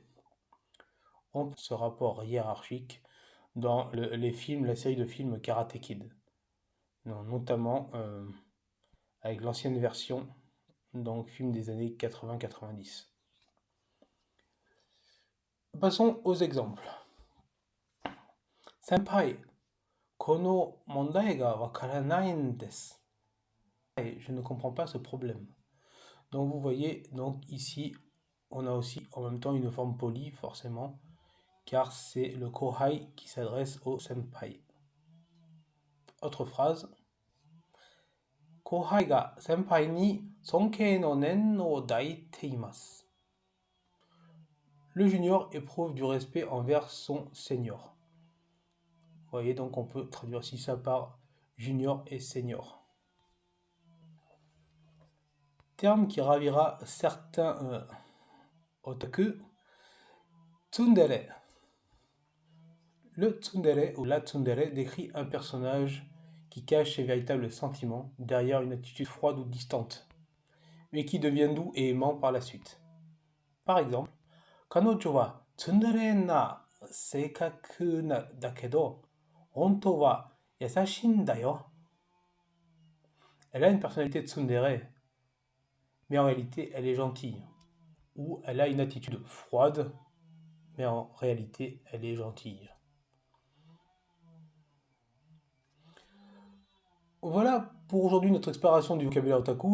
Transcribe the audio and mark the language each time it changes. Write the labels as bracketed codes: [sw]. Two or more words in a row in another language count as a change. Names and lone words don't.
[fr] On peut ce rapport hiérarchique dans les films, la série de films Karate Kid, notamment avec l'ancienne version, donc film des années 80-90. Passons aux exemples. [ja] 先輩、この問題が分からないです. [fr] Je ne comprends pas ce problème. Donc vous voyez, donc ici, on a aussi en même temps une forme polie, forcément, car c'est le kohai qui s'adresse au senpai. Autre phrase. [ja] 後輩が先輩に尊敬の念を抱いています. [fr] Le junior éprouve du respect envers son senior. Vous voyez, donc on peut traduire aussi ça par junior et senior. Terme qui ravira certains otaku, tsundere. Le tsundere ou la tsundere décrit un personnage qui cache ses véritables sentiments derrière une attitude froide ou distante, mais qui devient doux et aimant par la suite. Par exemple, [ja] 彼女はツンデレな性格だけど、本当は優しいんだよ. [fr] Elle a une personnalité tsundere, mais en réalité elle est gentille. Ou elle a une attitude froide, mais en réalité elle est gentille. Voilà pour aujourd'hui notre exploration du vocabulaire otaku.